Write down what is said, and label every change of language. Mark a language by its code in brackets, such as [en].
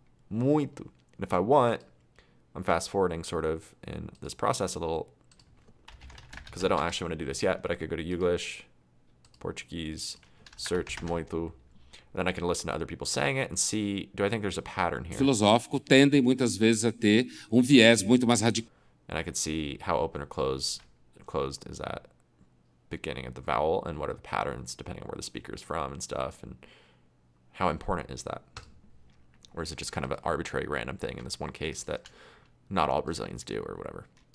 [en] And if I want, I'm fast forwarding sort of in this process a little, because I don't actually want to do this yet, but I could go to English, Portuguese, search muito, and then I can listen to other people saying it and see, do I think there's a pattern here? [pt] Filosófico tendem muitas vezes a ter viés muito mais radical. [en] And I could see how open or closed is that beginning of the vowel, and what are the patterns depending on where the speaker is from and stuff, and how important is that? Or is it just kind of an arbitrary random thing in this one case that not all Brazilians do or whatever?